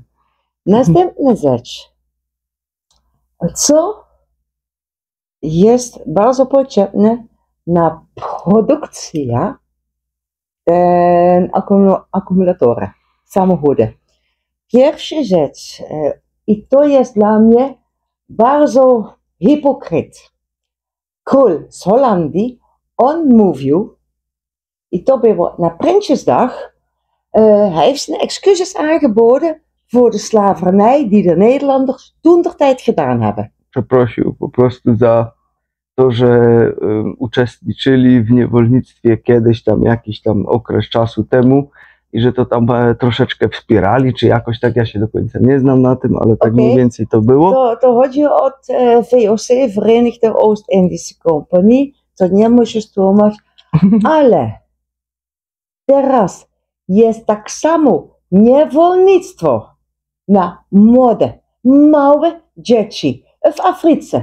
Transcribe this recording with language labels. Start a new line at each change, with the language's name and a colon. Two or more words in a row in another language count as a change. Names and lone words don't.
Polish: następna rzecz, co jest bardzo potrzebne na produkcję akumulatora, samochody. Pierwsza rzecz, i to jest dla mnie bardzo hipokryt. Król z Holandii, on mówił, i to było na Prinsjesdag,
Dutch: hij heeft zijn excuses aangeboden voor de slavernij die de Nederlanders toen der tijd gedaan hebben.
Polish: Przeprosił po prostu za to, że uczestniczyli w niewolnictwie kiedyś tam, jakiś tam okres czasu temu i że to tam troszeczkę wspierali, czy jakoś tak, ja się do końca nie znam na tym, ale tak mniej więcej to było. To chodzi o VOC, Verenigde Oost-Indische Compagnie, to nie musisz tłumaczyć, ale teraz jest tak samo niewolnictwo na młode, małe dzieci w Afryce.